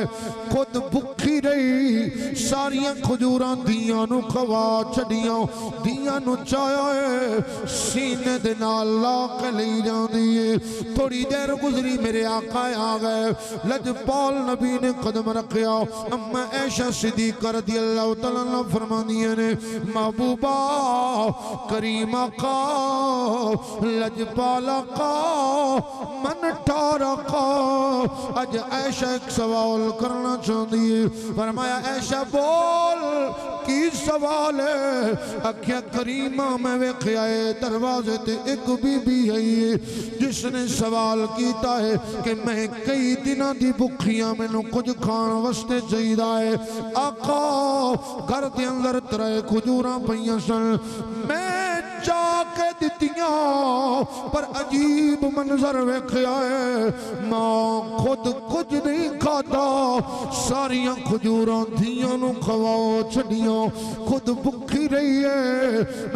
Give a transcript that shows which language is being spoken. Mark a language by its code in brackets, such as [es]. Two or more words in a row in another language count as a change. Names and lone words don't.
[pa] ਖ਼ੁਦ ਭੁੱਖੀ ਰਹੀ, ਸਾਰੀਆਂ ਖਜੂਰਾਂ ਧੀਆਂ ਨੂੰ ਖਵਾ ਛੱਡੀਆਂ, ਧੀਆਂ ਨੂੰ ਚਾਇਆ ਹੈ ਸੀਨੇ ਦੇ ਨਾਲ ਲਾ ਕੇ ਲਈ ਜਾਂਦੀ ਹੈ। ਥੋੜ੍ਹੀ ਦੇਰ ਗੁਜ਼ਰੀ ਮੇਰੇ ਆਕਾ ਆ ਗਏ, ਲਜਪਾਲ ਨਬੀ ਨੇ ਕਦਮ ਰੱਖਿਆ। ਅੰਮਾ ਆਇਸ਼ਾ ਸਿੱਦੀਕਾ [ar] رضي الله تعالى عنها [pa] ਫ਼ਰਮਾਂਦੀਆਂ ਨੇ, ਮਹਿਬੂਬਾ ਕਰੀਮਾ ਕਾ ਲਜਪਾਲਾ ਕਾ ਮਨ ਠਾਰਾ ਕਾ, ਅੱਜ ਆਇਸ਼ਾ ਇਕ ਸਵਾਲ ਕਰਨਾ ਚਾਹਤੀ ਹੈ। ਫ਼ਰਮਾਇਆ ਆਇਸ਼ਾ ਬੋਲ ਕੀ ਸਵਾਲ ਹੈ? ਆਖਿਆ ਕਰੀਮਾ ਮੈਂ ਵੇਖਿਆ ਹੈ ਦਰਵਾਜ਼ੇ ਤੇ ਇਕ ਬੀਬੀ ਹੈ ਜਿਸਨੇ ਸਵਾਲ ਕੀਤਾ ਹੈ ਕਿ ਮੈਂ ਕਈ ਦਿਨੋਂ ਕੀ ਭੁੱਖੀਆਂ, ਮੈਨੂੰ ਕੁਝ ਖਾਣ ਵਾਸਤੇ ਚਾਹੀਦਾ ਹੈ। ਆਕਾ ਘਰ ਕੇ ਅੰਦਰ 3 ਖਜੂਰਾਂ ਪਈਆਂ ਸਨ, ਮੈਂ ਜਾਕੇ ਦਿੱਤੀਆਂ ਪਰ ਅਜੀਬ ਮੰਜ਼ਰ ਵੇਖਿਆ ਹੈ, ਮਾਂ ਖ਼ੁਦ ਕੁਝ ਨਹੀਂ ਖਾਤਾ, ਸਾਰੀਆਂ ਖਜੂਰਾਂ ਧੀਆਂ ਨੂੰ ਖਵਾਓ ਛੱਡੀਆਂ, ਖ਼ੁਦ ਭੁੱਖੀ ਰਹੀ ਹੈ।